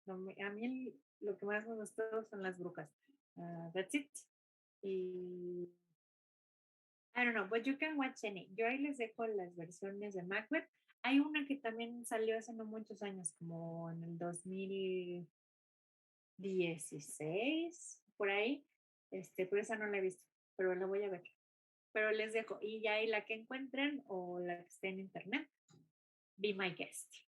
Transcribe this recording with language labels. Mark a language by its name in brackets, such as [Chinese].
[Spanish] A mí lo que más me gustó son las brujas. [English] That's it. Y I don't know, but you can watch any. [Spanish] Yo ahí les dejo las versiones de Macbeth. Hay una que también salió hace no muchos años, como en el 2016, por ahí. Pero esa no la he visto, pero la voy a ver. Pero les dejo. Y ya ahí la que encuentren o la que esté en internet, [English] be my guest.